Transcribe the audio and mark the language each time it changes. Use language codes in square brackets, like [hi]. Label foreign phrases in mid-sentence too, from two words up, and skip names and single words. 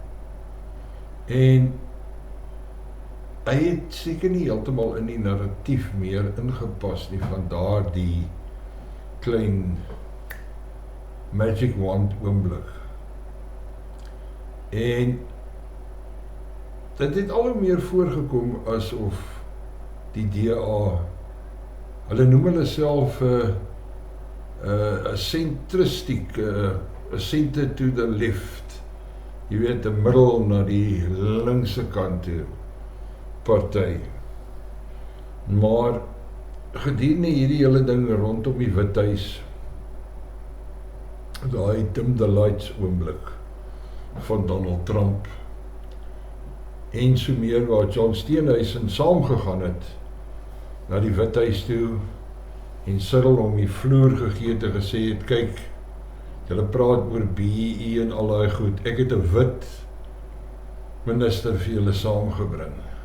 [af] En hy het seker nie heeltemal in die narratief meer ingepas nie van daardie klein [en] magic wand [af] oomblik. En dit het al hoe meer voorgekom asof die DA, hulle noem hulle self 'n centristic, 'n [en] center to the left, [af] jy weet, 'n middel na die linkse kant toe party. Maar gedurende hierdie hele ding rondom die Withuis, daai [en] dim the lights [af] oomblik van Donald Trump, en so meer waar John Steenhuisen saamgegaan het na die Withuis toe en Cyril hom die vloer gegee het en gesê het, kyk, julle praat oor BEE en al daai goed, ek het 'n wit minister vir julle saamgebring.